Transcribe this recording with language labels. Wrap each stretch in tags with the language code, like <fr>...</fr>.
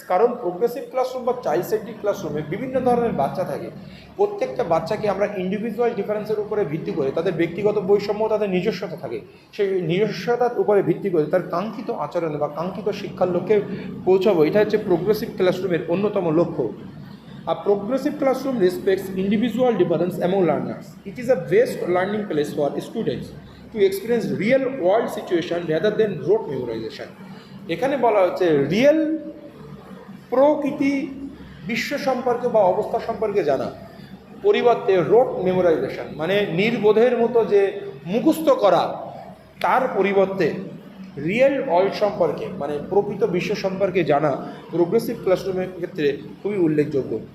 <bn>কারণ progressive classroom বা child centric ক্লাসরুমে বিভিন্ন ধরনের বাচ্চা থাকে, প্রত্যেকটা বাচ্চাকে আমরা ইন্ডিভিজুয়াল ডিফারেন্সের উপরে ভিত্তি করে, তাদের ব্যক্তিগত বৈষম্য, তাদের নিজস্বতা থাকে, সেই নিজস্বতার উপরে ভিত্তি করে তার কাঙ্ক্ষিত আচরণে বা কাঙ্ক্ষিত শিক্ষার লক্ষ্যে পৌঁছাবো, এটা হচ্ছে প্রোগ্রেসিভ ক্লাসরুমের অন্যতম লক্ষ্য।</bn> <en>A progressive classroom respects individual difference among learners. It is a best learning place for students to experience real world situation rather than rote memorization.</en> <bn>এখানে বলা হচ্ছে রিয়েল প্রকৃতি বিশ্ব সম্পর্কে বা অবস্থা সম্পর্কে জানা, পরিবর্তে রোট মেমোরাইজেশন মানে নির্বোধের মতো যে মুখস্থ করা, তার পরিবর্তে রিয়েল ওয়ার্ল্ড সম্পর্কে মানে প্রকৃত বিশ্ব সম্পর্কে জানা প্রোগ্রেসিভ ক্লাসরুমের ক্ষেত্রে খুবই উল্লেখযোগ্য।</bn>